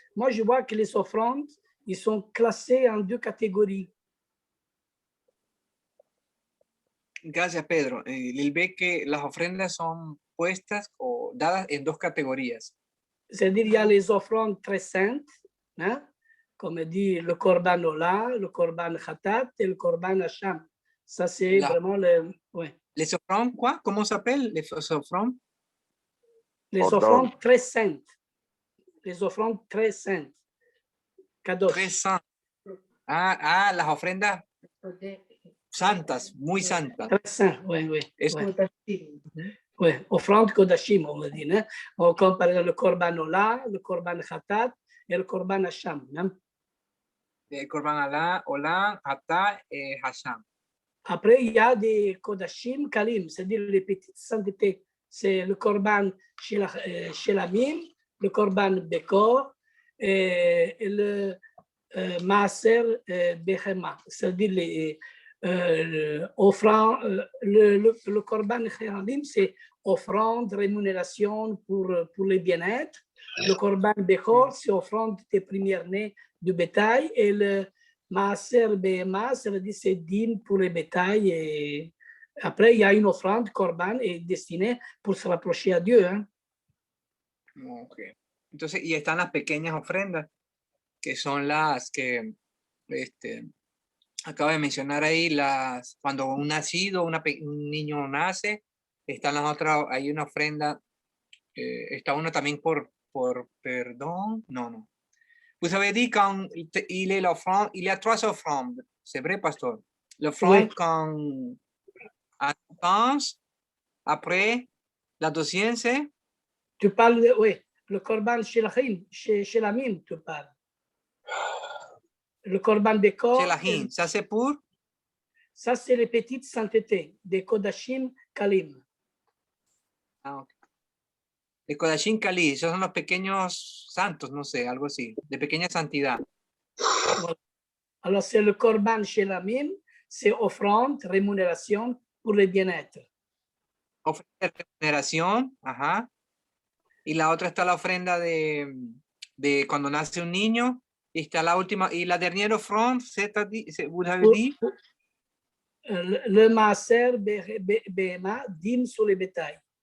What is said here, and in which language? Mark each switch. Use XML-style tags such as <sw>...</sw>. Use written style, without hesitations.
<fr>Moi, je vois que les offrandes, ils sont classées en 2 catégories.</fr> <es>Gracias, Pedro. Él ve que las ofrendas son puestas o dadas en 2 categorías.</es> <fr>C'est-à-dire, il y a les offrandes très saintes, hein, comme dit le Korban Ola, le Korban Khatat et le Korban Hacham. Ça, c'est vraiment le. Ouais. Les offrandes, quoi? Comment s'appelle les offrandes? Les offrandes très saintes. Les offrandes très saintes.</fr> <he>Kadosh.</he> <es>Tres santos. Las ofrendas santas, muy santas.</es> <fr>Très saint, oui.</fr> <es>Eso.</es> <fr>Ouais, offrande Kodashim, on va dire. Hein? Comme par exemple le Korban Ola, le Korban Khatat et le Korban Hasham. Hein?</fr> <he>Korban Alá, Ola, Hatá, Hasham.</he> <fr>Après, il y a des Kodashim Kalim, c'est-à-dire les petites saintetés. C'est le Korban Shelamim, le Korban Bekor et le Maaser Behema, c'est-à-dire les offrandes. Le Korban Shelamim, c'est offrande, rémunération pour les bien-être. Le Korban Bekor, c'est offrande des premiers-nés du bétail. Et le Maaser Behema, ça veut dire c'est dîme pour les bétails. Et après, il y a une offrande, Korban, est destinée pour se rapprocher à Dieu. Hein? Okay.</fr> <es>Entonces, y están las pequeñas ofrendas, que son las que acabo de mencionar ahí, cuando un nacido, un niño nace, están las otras, hay una ofrenda, está una también por perdón, no.</es> <fr>Vous avez dit quand il est l'offrande, il y a trois offrandes, c'est vrai, pasteur? L'offrande quand à pense, après la deuxième, c'est? Tu parles de, oui, le Korban Shelamim, tu parles. Le Korban Bekor. Shelahim, ça c'est pour? Ça, c'est les petites saintetés, des Kodashim Kalim. Okay.</fr> <es>De Kodashim Kali, esos son los pequeños santos, no sé, algo así, de pequeña santidad.</es> <fr>Alors, c'est le Korban Shelamim, c'est offrande, rémunération pour le bien-être.</fr> <es>Ofrenda de remuneración, ajá. Y la otra está la ofrenda de cuando nace un niño. Y está la última, y la</es> <fr>dernière offrande, vous avez dit? Le Maaser Behema, dîme sur les bétails.</fr>